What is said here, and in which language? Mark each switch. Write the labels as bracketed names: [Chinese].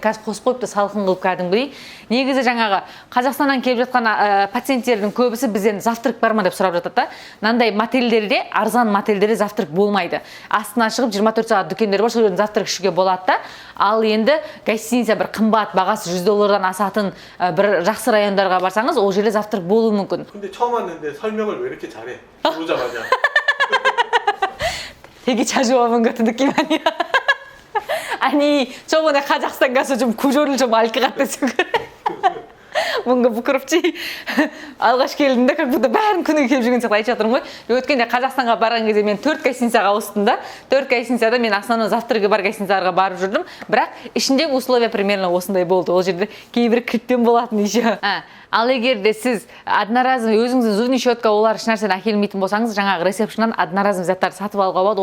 [Kazakh] Қазір қосып қойыпты, салқын қылып кәдімгідей. Негізі жаңағы Қазақстаннан келіп жатқан пациенттердің көбісі бізден завтрак бар ма деп сұрап жатады да. Мынандай мотельдерде, арзан мотельдерде завтрак болмайды. Астына шығып 24 сағат дүкендер бар, сол жерден завтрак ішуге болады да. Ал енді гостиница бір қымбат, бағасы $100 асатын бір жақсы райондарға барсаңыз, ол жерде завтрак болуы мүмкін. [Korean] 근데 처음 왔는데 설명을 왜 이렇게 잘해? 오자마자. 되게 자주 와본 같은 느낌 아니야? 아니, 저번에 카자흐스탄 가서 좀 구조를 좀 알 것 같아서 그래. 뭔가 부끄럽지? [Kazakh] алғаш келдім де, [Russian] как будто [Kazakh] бәрін күні келіп жүрген сияқты айтып жатырмын ғой. Өткенде Қазақстанға барған кезде мен 4 гостиницаға ауыстым да. 4 гостиницада мен основной завтрагі бар гостиницаларға барып жүрдім. Бірақ ішіндегі [Russian] условия примерно [Kazakh] осындай болды. Ол жерде кейбір кілттен болатын еще. Ал егер де сіз одноразовый өзіңіздің [Russian] зубный щетка [Kazakh] олар еш нәрсені әкелмейтін болсаңыз, жаңағы ресепшннан одноразовый заттарды сатып алуға болады.